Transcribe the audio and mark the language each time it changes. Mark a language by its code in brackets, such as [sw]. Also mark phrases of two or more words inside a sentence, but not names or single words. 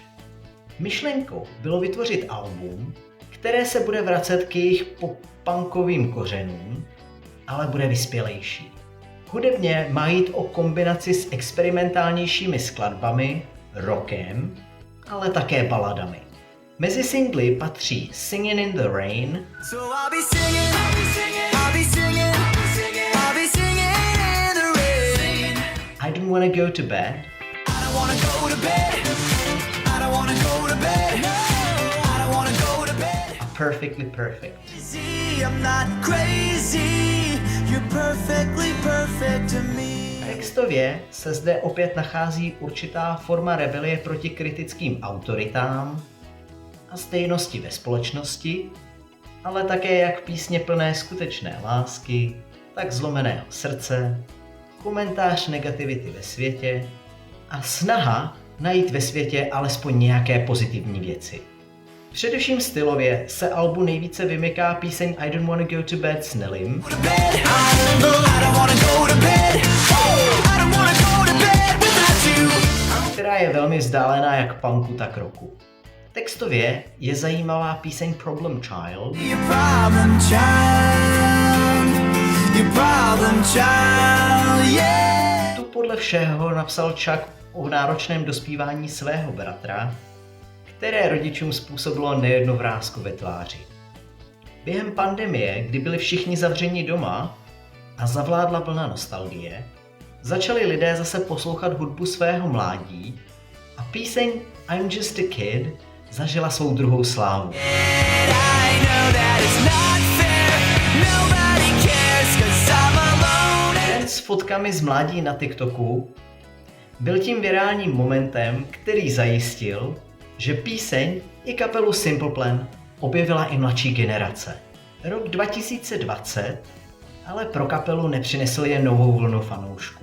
[cs] Myšlenkou bylo vytvořit album, které se bude vracet k jejich pop-punkovým kořenům, ale bude vyspělejší. Hudebně má jít o kombinaci s experimentálnějšími skladbami, rockem, ale také baladami. Mezi singly patří Singin' in the Rain, [en] So I'll be singing, I'll be singing, I'll be singing, I'll be singing in the rain. [cs] I Don't Wanna Go to Bed [en] I don't wanna go to bed. I don't wanna go to bed. I don't wanna go to bed. [cs] a Perfectly Perfect. [en] See, I'm not crazy. You're perfectly perfect to me. [cs] Textově se zde opět nachází určitá forma rebelie proti kritickým autoritám a stejnosti ve společnosti, ale také jak písně plné skutečné lásky, tak zlomeného srdce, komentář negativity ve světě a snaha najít ve světě alespoň nějaké pozitivní věci. Především stylově se albu nejvíce vymyká píseň I Don't Wanna Go to Bed s Nellym, [en] To bed. I don't wanna go to bed. I don't wanna go to bed without you. [cs] která je velmi vzdálená jak punku, tak rocku. Textově je zajímavá píseň Problem Child, [en] Your problem child. Your problem child. Yeah. [cs] tu podle všeho napsal Chuck o náročném dospívání svého bratra, které rodičům způsobilo nejednu vrásku ve tváři. Během pandemie, kdy byli všichni zavřeni doma a zavládla vlna nostalgie, začali lidé zase poslouchat hudbu svého mládí a píseň I'm Just a Kid zažila svou druhou slávu. [en] I know that it's not fair. Nobody cares 'cause I'm alone. [cs] Ten s fotkami z mládí na TikToku byl tím virálním momentem, který zajistil, že píseň i kapelu Simple Plan objevila i mladší generace. Rok 2020 ale pro kapelu nepřinesl jen novou vlnu fanoušků.